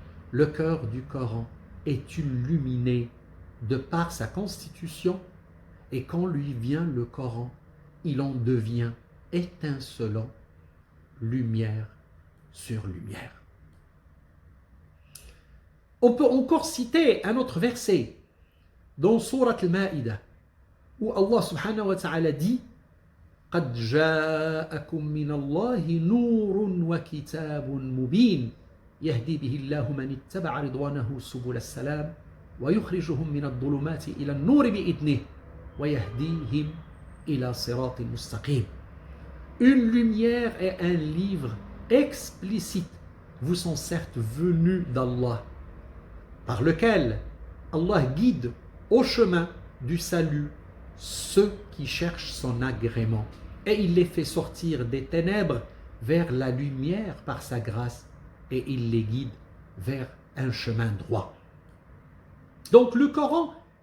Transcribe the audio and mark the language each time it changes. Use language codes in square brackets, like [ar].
[fr] Le cœur du Coran est illuminé de par sa constitution et quand lui vient le Coran, il en devient étincelant, lumière sur lumière. On peut encore citer un autre verset dans Sourate Al-Ma'idah où Allah subhanahu wa ta'ala dit [ar] قد جاءكم من الله نور وكتاب مبين يهدي به الله من اتبع رضوانه سبل السلام ويخرجهم من الظلمات إلى النور بإذنه ويهديهم إلى صراط مستقيم. [fr] Une lumière et un livre explicite vous sont certes venus d'Allah, par lequel Allah guide au chemin du salut ceux qui cherchent son agrément. Et il les fait sortir des ténèbres vers la lumière par sa grâce et il les guide vers un chemin droit. Donc le Coran